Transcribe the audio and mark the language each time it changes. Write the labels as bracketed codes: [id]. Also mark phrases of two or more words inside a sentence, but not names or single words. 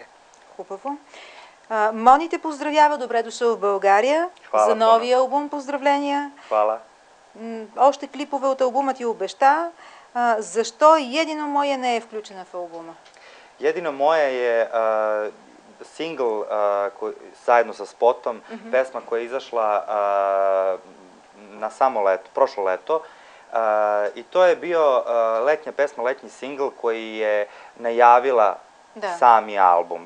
[bg] Хубаво. Мони те поздравява, добре дошъл в България. Хвала, за новия албум поздравления. Хвала. Още клипове от албума ти обеща. Защо Jedino moje не е включена в албума? [sr] Jedino moje je singl zajedno sa spotom, pesma koja je izašla na samo leto, prošlo leto. I to je bio letnja pesma, letnji singl koji je najavila sami album.